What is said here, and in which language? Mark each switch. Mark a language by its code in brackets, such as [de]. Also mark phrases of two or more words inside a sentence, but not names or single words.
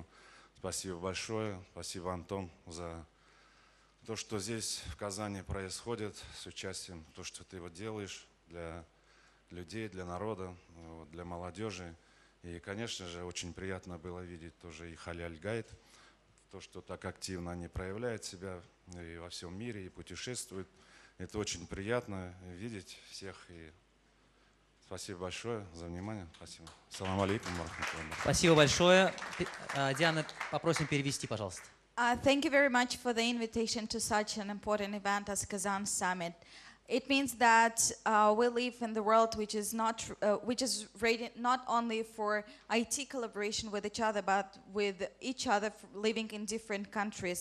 [ru] Спасибо большое, спасибо, Антон, за то, что здесь в Казани происходит с участием, то, что ты вот делаешь для людей, для народа, для молодежи. И, конечно же, очень приятно было видеть тоже и Халяль Гайд, то, что так активно они проявляют себя и во всем мире, и путешествуют. Это очень приятно видеть всех. И спасибо большое за внимание. Спасибо. [ar] السلام عليكم. [ru] Спасибо большое. Диана, попросим перевести, пожалуйста. [en] Thank you very much for the invitation to such an important event as Kazan Summit. It means that we live in the world which is ready not only for IT collaboration with each other, but with each other living in different countries.